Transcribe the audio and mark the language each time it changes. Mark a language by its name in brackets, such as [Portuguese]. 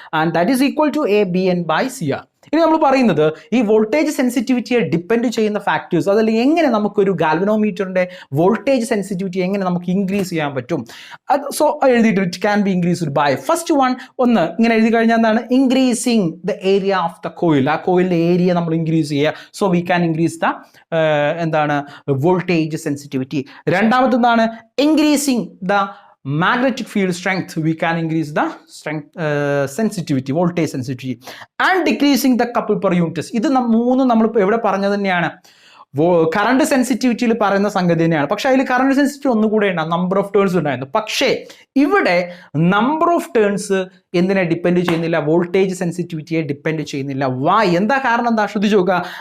[English] and that is equal to [Malayalam] ABN/CR. ഇനി നമ്മൾ പറയുന്നത് ഈ വോൾട്ടേജ് സെൻസിറ്റിവിറ്റിയെ ഡിപ്പെൻഡ് ചെയ്യുന്ന ഫാക്ടേഴ്സ്, അതല്ല എങ്ങനെ നമുക്കൊരു ഗാൽവനോമീറ്ററിന്റെ വോൾട്ടേജ് സെൻസിറ്റിവിറ്റി എങ്ങനെ നമുക്ക് ഇൻക്രീസ് ചെയ്യാൻ പറ്റും. സോ എഴുതിയിട്ട് [English] it can be increased by first [Malayalam] ഒന്ന് ഇങ്ങനെ എഴുതി കഴിഞ്ഞാൽ എന്താണ്? [English] Increasing the area of the coil. [Malayalam] ആ കോയിലിന്റെ ഏരിയ നമ്മൾ ഇൻക്രീസ് ചെയ്യുക. [English] So we can increase the എന്താണ് voltage sensitivity. [Malayalam] രണ്ടാമത്തെ എന്താണ്? [English] Increasing the magnetic field strength. We can increase the strength sensitivity, voltage sensitivity, and decreasing the couple per unit test. [Malayalam] ഇത് മൂന്നും നമ്മൾ എവിടെ പറഞ്ഞത് തന്നെയാണ്? കറണ്ട് സെൻസിറ്റിവിറ്റിയിൽ പറയുന്ന സംഗതി തന്നെയാണ്. പക്ഷെ അതിൽ കറണ്ട് സെൻസിറ്റിവിറ്റി ഒന്നുകൂടെ ഉണ്ടാകും, നമ്പർ ഓഫ് ടേൺസ് ഉണ്ടായിരുന്നു. പക്ഷേ ഇവിടെ നമ്പർ ഓഫ് ടേൺസ് എന്തിനെ ഡിപ്പെൻഡ് ചെയ്യുന്നില്ല? വോൾട്ടേജ് സെൻസിറ്റിവിറ്റിയെ ഡിപ്പെൻഡ് ചെയ്യുന്നില്ല. വൈ? എന്താ കാരണം? എന്താ ശ്രദ്ധിച്ചു നോക്കുക.